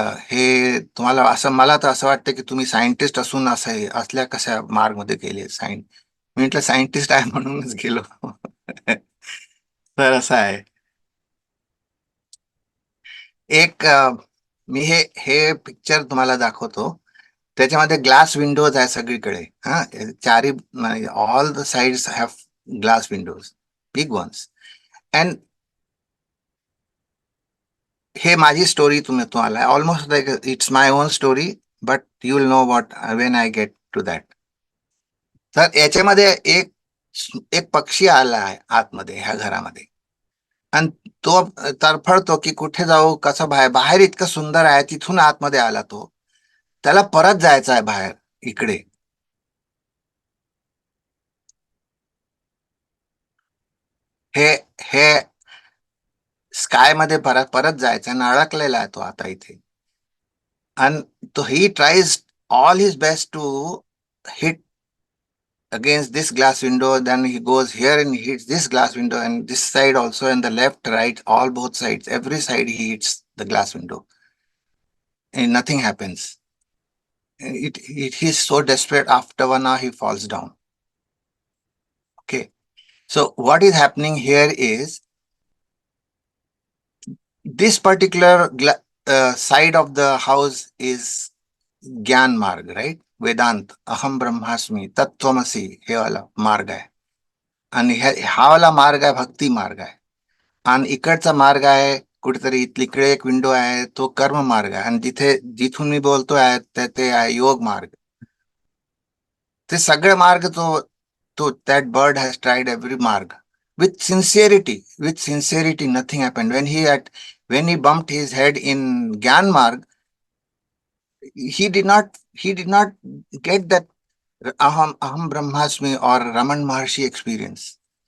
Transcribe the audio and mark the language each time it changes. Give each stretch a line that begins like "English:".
Marathi: हे तुम्हाला असं, मला तर असं वाटतं की तुम्ही सायंटिस्ट असून असल्या कशा मार्गमध्ये गेले. मी म्हटलं सायंटिस्ट आहे म्हणूनच गेलो. तर असं आहे. एक मी हे पिक्चर तुम्हाला दाखवतो. त्याच्यामध्ये ग्लास विंडोज आहे सगळीकडे.
English: चारी all the sides have glass windows, big ones. And
Marathi: हे माझी स्टोरी तुम्हाला
English: Almost like it's my own story, but you will know what when I get to that.
Marathi: तर याच्यामध्ये एक पक्षी आला आहे आतमध्ये ह्या घरामध्ये, आणि तो तरफडतो की कुठे जाऊ, कसं बाहेर इतकं सुंदर आहे, तिथून आतमध्ये आला तो, त्याला परत जायचं आहे बाहेर इकडे. हे स्काय मध्ये परत जायचं आणि अडकलेला आहे तो आता इथे. आणि तो
English: He tries all his best to hit against this glass window. Then he goes here and he hits this glass window, and this side also, and the left, right, all both sides, every side he hits the glass window, and nothing happens. He's so desperate. After 1 hour he falls down. Okay, So what is happening here is this particular side of the house is Gyan Marg, right?
Marathi: Vedant, Aham Brahmasmi, Tattvamasi, हे वाला मार्ग आहे. आणि हा वाला मार्ग आहे भक्ती मार्ग आहे. आणि इकडचा मार्ग आहे कुठेतरी इकडे एक विंडो आहे तो कर्म मार्ग आहे. आणि जिथून मी बोलतोय आहे ते आहे योग मार्ग. ते सगळे मार्ग तो
English: that bird has tried every marg with sincerity. Nothing happened when he bumped his head in Gyan marg. He did not get that aham brahmasmi or Raman Maharshi experience.